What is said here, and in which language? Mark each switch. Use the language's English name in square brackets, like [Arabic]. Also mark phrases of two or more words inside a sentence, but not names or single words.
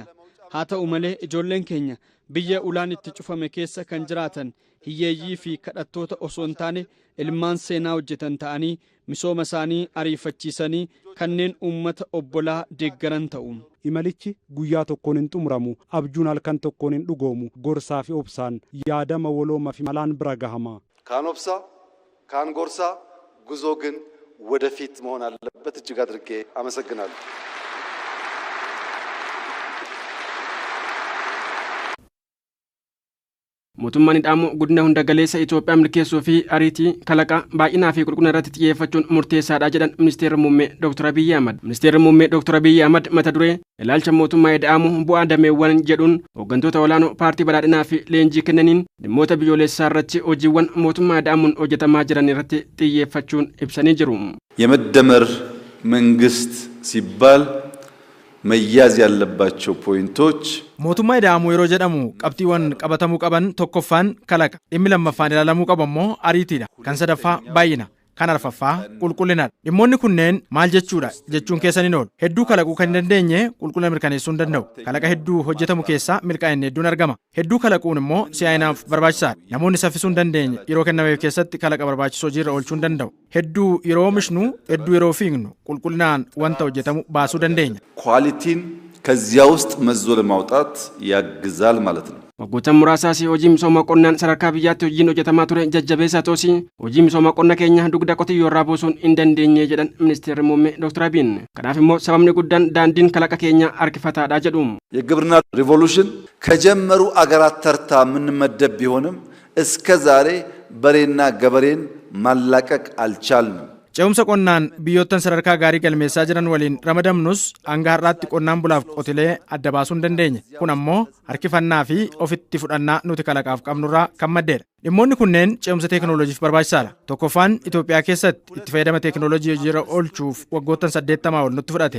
[Oromo] Haa ta'u malee ijoolleen keenya biyya ulaan itti cufame keessa kan jiraatan hiyyeeyyii fi kadhattoota osoo hin taane ilmaan seenaa hojjetan ta'anii misooma isaanii ariifachiisanii kanneen uummata obbolaa deeggaran ta'u. Imalichi guyyaa tokkoon hin xumuramu. Abjuun halkan tokkoon hin dhugoomu. Gorsaa fi obsaan yaadama walooma fi malaan bira gahama. kan obsaa kan gorsaa [Amharic] ጉዞ ግን ወደፊት መሆን አለበት። እጅግ አድርጌ አመሰግናለሁ። [Oromo] Mootummaan ida'amuu guddina hunda galeessa Itoophiyaa milkeessuu fi ariitii kalaqa baay'inaa fi qulqullina irratti xiyyeeffachuun murteessaadha jedhan Ministeerri Muummee Dr. Abiy Ahmed. Ministeerri Muummee Dr. Abiy Ahmed mata duree ilaalcha mootummaa ida'amuu bu'aa dameewwan jedhuun hooggantoota olaanoo paartii badhaadhinaa fi leenjii kennaniin dhimmoota biyyoolessaa irratti hojiiwwan mootummaa ida'amuun hojjetamaa jiran irratti xiyyeeffachuun ibsanii jiru. [Amharic] የመደመር መንግስት ሲባል መያዝ ያለባቸው ፖይንቶች [Oromo] mootummaa ida'amuu yeroo jedhamu qabxiiwwan qabatamuu qaban tokkoffaan kalaqa, dhimmi lammaffaan ilaalamuu qabu immoo ariitiidha, kan sadaffaa baay'ina, kan arfaffaa qulqullinaadha. Dhimmoonni kunneen maal jechuudha jechuun keessaniin oolu. Hedduu kalaquu kan hin dandeenye qulqullina mirkaneessuu hin danda'u. Kalaqa hedduu hojjetamu keessaa milkaa'inni hedduun argama. Hedduu kalaquun immoo si'aayinaaf barbaachisaadha. Namoonni saffisuu hin dandeenye yeroo kennameef keessatti kalaqa barbaachisoo hojiirra oolchuu hin danda'u. Hedduu yeroo oomishnu, hedduu yeroo fiignu qulqullinaan wanta hojjetamu baasuu dandeenya. [Amharic] ኳሊቲን ከዚያ ውስጥ መዞ ለማውጣት ያግዛል ማለት ነው። [Oromo] Waggoota muraasaas hojii misooma qonnaan sadarkaa biyyaatti hojiin hojjetamaa ture jajjabeessaa ta'us hojii misooma qonna keenya dugda qotiyyoo irraa buusuun hin dandeenye jedhan ministeerri muummee Dr. Abiin. Kanaaf immoo sababni guddaan daandiin kalaqa keenya harkifataadha jedhu. [Amharic] የግብርና ሪቮሉሽን ከጀመሩ አገራት ተርታ የምንመደብ ቢሆንም እስከ ዛሬ በሬና ገበሬን ማላቀቅ አልቻልንም። [Oromo] Ce'umsa qonnaan biyyoottan sadarkaa gaarii galmeessaa jiran waliin ramadamnus hanga har'aatti qonnaan bulaaf qotilee adda baasuu hin dandeenye. Kun ammoo harkifannaa fi ofitti fudhannaa nuti kalaqaaf qabnurraa kan maddeedha. Dhimmoonni kunneen ce'umsa teekinooloojiif barbaachisaadha. Tokkoffaan Itoophiyaa keessatti itti fayyadama teekinooloojii hojiirra oolchuuf waggoottan 80 ol nutti fudhate.